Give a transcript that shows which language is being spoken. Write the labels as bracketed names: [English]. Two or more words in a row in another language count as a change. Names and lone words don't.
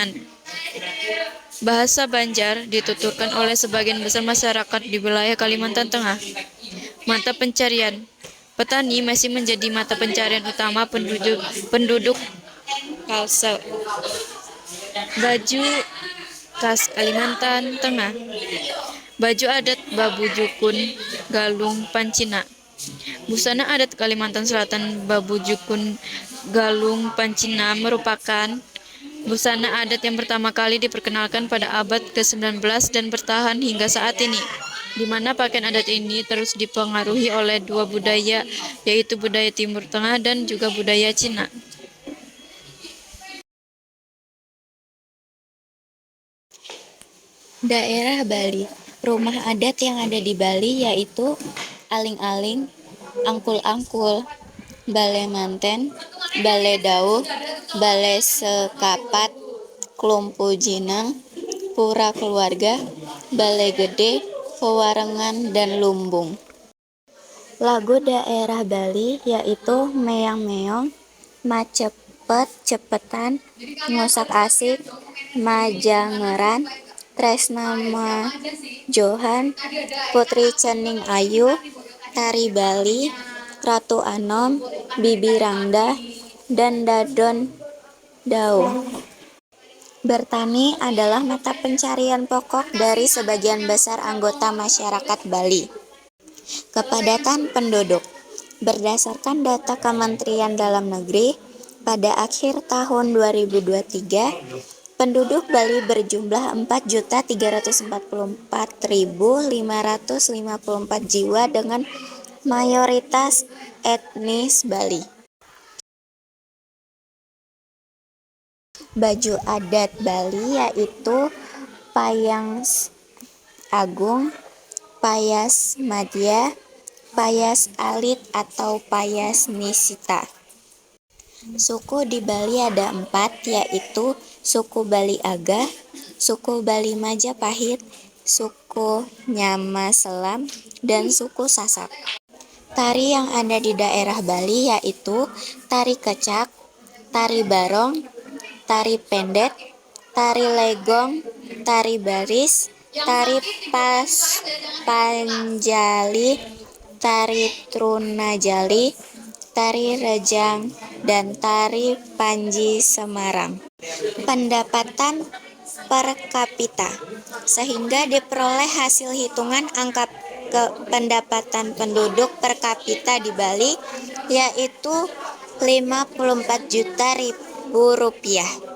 [Indonesian] Bahasa Banjar dituturkan oleh sebagian besar masyarakat di wilayah Kalimantan Tengah. Mata pencarian. Petani masih menjadi mata pencarian utama penduduk Kalsel. Baju khas Kalimantan Tengah. Baju adat Babu Jukun Galung Pancina. Busana adat Kalimantan Selatan Babu Jukun Galung Pancina merupakan busana adat yang pertama kali diperkenalkan pada abad ke-19 dan bertahan hingga saat ini, di mana pakaian adat ini terus dipengaruhi oleh 2 budaya, yaitu budaya Timur Tengah dan juga budaya Cina. Daerah Bali. Rumah adat yang ada di Bali yaitu Aling-Aling, Angkul-Angkul, Bale Manten, Bale Dauh, Bale Sekapat, Klumpu Jinang, Pura Keluarga, Bale Gede, Pewarengan, dan Lumbung. Lagu daerah Bali yaitu Meang Meong, Macepet Cepetan, Ngusak Asik, Majangeran, Tresna Johan, Putri Cening Ayu, Tari Bali, Ratu Anom, Bibi Rangda, dan Dadon Daung. Bertani adalah mata pencarian pokok dari sebagian besar anggota masyarakat Bali. Kepadatan penduduk. Berdasarkan data Kementerian Dalam Negeri, pada akhir tahun 2023, penduduk Bali berjumlah 4.344.554 jiwa dengan mayoritas etnis Bali. Baju adat Bali yaitu payang agung, payas madya, payas alit atau payas nisita. Suku di Bali ada 4, yaitu suku Bali Aga, suku Bali Majapahit, suku Nyama Selam, dan suku Sasak. Tari yang ada di daerah Bali yaitu tari kecak, tari barong, tari pendet, tari legong, tari baris, tari panjali, tari trunajali, tari rejang, dan tari panji Semarang. Pendapatan per kapita, sehingga diperoleh hasil hitungan angka pendapatan penduduk per kapita di Bali yaitu 54 juta rupiah.